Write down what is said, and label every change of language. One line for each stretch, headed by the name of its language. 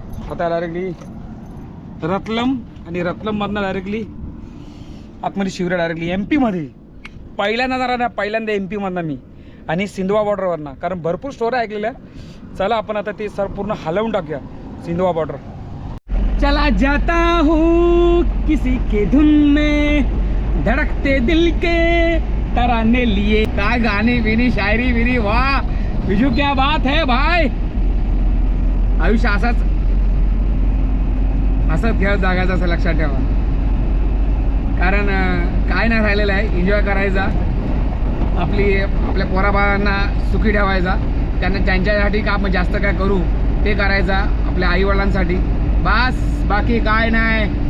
Marathi: आता डायरेक्टली रतलम, आणि रतलममधनं डायरेक्टली आतमध्ये शिवरा, डायरेक्टली MP पहिल्यांदा जाणार ना, पहिल्यांदा MP मी, आणि सिंधुवा बॉर्डरवरनं, कारण भरपूर स्टोऱ्या ऐकलेल्या. चला आपण आता ते सर पूर्ण हलवून टाकूया सिंधुवा बॉर्डर.
Hindi: चला जाता हूँ किसी के धुन में, धड़कते दिल के तराने लिए.
Marathi: काय गाणी बिनी, शायरी बिनी,
Hindi: वाह बिजू क्या बात है भाई.
Marathi: आयुष्य असंच खेळ जागायचं असं लक्षात ठेवा, कारण काय नाही राहिलेलं आहे. एन्जॉय करायचा, आपल्या पोराबाळांना सुखी ठेवायचा, त्यांना त्यांच्यासाठी काम जास्त काय करू ते करायचा, आपल्या आईवडिलांसाठी बस, बाकी काय नाही.